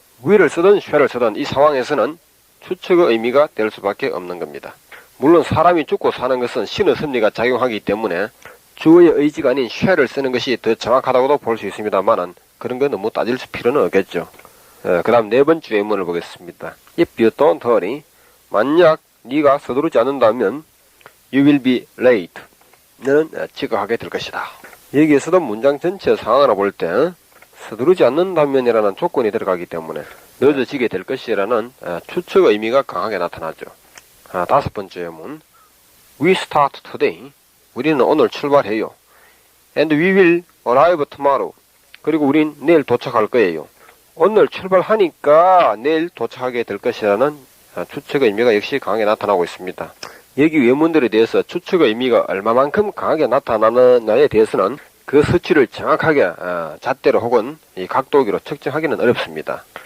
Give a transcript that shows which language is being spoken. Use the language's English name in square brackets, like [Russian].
[Korean] will을 쓰든 shall을 쓰든 이 상황에서는 추측의 의미가 될 수밖에 없는 겁니다. 물론 사람이 죽고 사는 것은 신의 섭리가 작용하기 때문에 주어의 의지가 아닌 shall을 쓰는 것이 더 정확하다고도 볼 수 있습니다만은 그런 거 너무 따질 필요는 없겠죠. 그 다음 네 번째 의문을 보겠습니다. [English] If you don't hurry, [Korean] 만약 네가 서두르지 않는다면 [English] you will be late. [Korean] 너는 지각하게 될 것이다. 여기에서도 문장 전체 상황을 볼 때 서두르지 않는다면이라는 조건이 들어가기 때문에 늦어지게 될 것이라는 추측의 의미가 강하게 나타나죠. 다섯 번째 의문. [English] We start today. [Korean] 우리는 오늘 출발해요. [English] And we will arrive tomorrow. [Korean] 그리고 우린 내일 도착할 거예요. 오늘 출발하니까 내일 도착하게 될 것이라는 추측의 의미가 역시 강하게 나타나고 있습니다. 여기 외문들에 대해서 추측의 의미가 얼마만큼 강하게 나타나느냐에 대해서는 그 수치를 정확하게 잣대로 혹은 이 각도기로 측정하기는 어렵습니다.